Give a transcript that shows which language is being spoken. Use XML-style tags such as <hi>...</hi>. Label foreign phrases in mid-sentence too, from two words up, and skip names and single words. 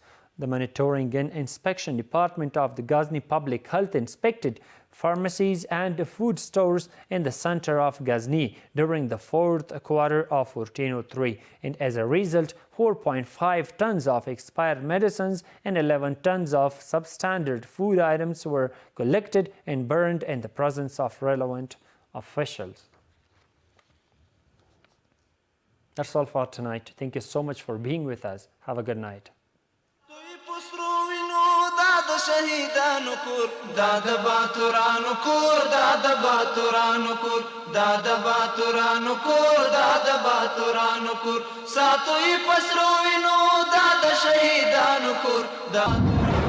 <en>The Monitoring and Inspection Department of the Ghazni Public Health inspected pharmacies and food stores in the center of Ghazni during the fourth quarter of 1403, and as a result, 4.5 tons of expired medicines and 11 tons of substandard food items were collected and burned in the presence of relevant officials. That's all for tonight. Thank you so much for being with us. Have a good night.</en> <ps>شهیدانو کور دا د باتورانو کور دا د باتورانو کور دا د باتورانو کور دا د باتورانو کور ساتوي پسرو وینو دا د شهیدانو کور دا</ps>